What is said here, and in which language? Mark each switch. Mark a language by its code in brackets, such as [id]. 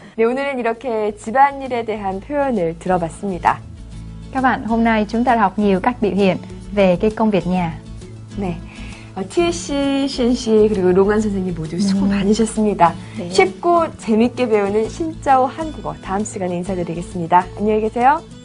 [ko] 네, 오늘은 이렇게 집안일에 대한 표현을 들어봤습니다. [vi] Các bạn, hôm nay chúng ta học nhiều cách biểu hiện về cái công việc nhà. [ko] 네. 티에 씨, 쉔 씨, 그리고 롱한 선생님 모두 수고 많으셨습니다. 네. 쉽고 재밌게 배우는 신짜오 한국어 다음 시간에 인사드리겠습니다. 안녕히 계세요.